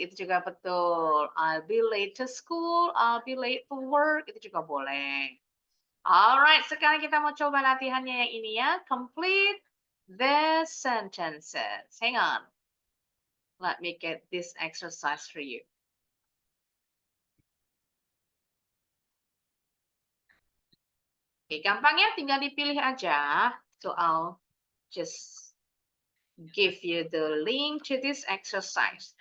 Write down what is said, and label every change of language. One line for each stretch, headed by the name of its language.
Indonesian: Itu juga betul.
English: I'll be late to school, I'll be late to work.
Indonesian: Itu juga boleh. Alright, sekarang kita mau coba latihannya yang ini ya.
English: Complete the sentences. Hang on. Let me get this exercise for you.
Indonesian: Oke, gampang ya, tinggal dipilih aja.
English: So I'll just give you the link to this exercise.